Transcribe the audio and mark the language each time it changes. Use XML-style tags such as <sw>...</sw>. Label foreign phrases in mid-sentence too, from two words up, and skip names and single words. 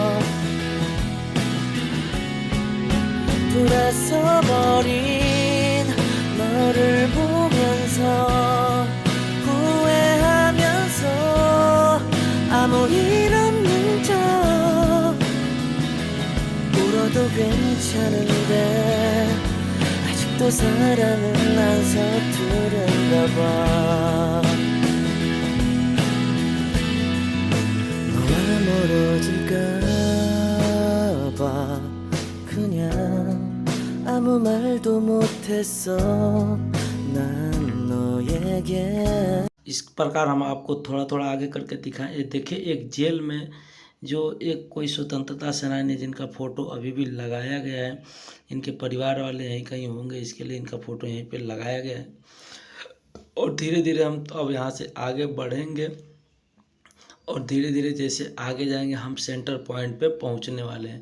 <ko>돌아서버린 너를 보면서 후회하면서 아무 일 없는 척 울어도 괜찮은데 아직도 사랑은 안 서투른가 봐. 너와 멀어질까 봐 그냥 아무 말도 못했어 난 너에게.</ko> <hi>इस प्रकार हम आपको थोड़ा थोड़ा आगे करके दिखाएं। ये देखिए एक जेल में जो एक कोई स्वतंत्रता सेनानी जिनका फ़ोटो अभी भी लगाया गया है, इनके परिवार वाले यहीं कहीं होंगे, इसके लिए इनका फ़ोटो यहीं पे लगाया गया है। और धीरे धीरे हम अब यहाँ से आगे बढ़ेंगे और धीरे धीरे जैसे आगे जाएंगे हम सेंटर पॉइंट पे पहुँचने वाले हैं।</hi>